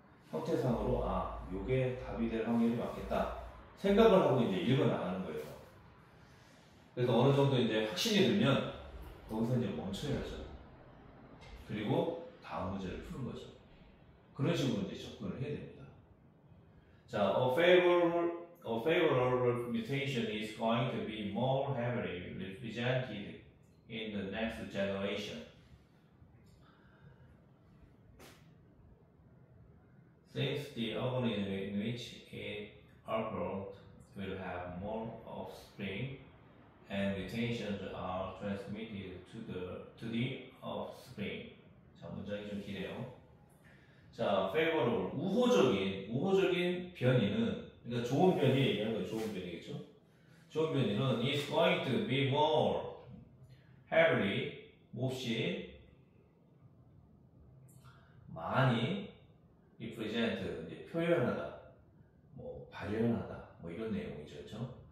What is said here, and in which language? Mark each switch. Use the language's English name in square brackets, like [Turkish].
[Korean] 형태상으로 요게 답이 될 확률이 많겠다 생각을 하고 이제 읽어 나가는 거예요. 그래서 어느 정도 이제 확신이 들면 거기서 이제 멈춰야죠. 그리고 다음 문제를 푸는 거죠. 그런 식으로 이제 접근을 해야 됩니다. [English] 자, a favorable mutation is going to be more heavily represented in the next generation. Since the organism in which it occurred will have more offspring, and mutations are transmitted to the offspring. [Korean] 자, 문장이 좀 기네요. 자, favorable, 우호적인 변이는, 그러니까 좋은 변이 얘기하는 거예요. 좋은 변이겠죠? 좋은 변이는 [English] is going to be more heavily, [Korean] 몹시 많이 represent, 이제 표현하다, 뭐 발현하다, 뭐 이런 내용이죠, 그렇죠?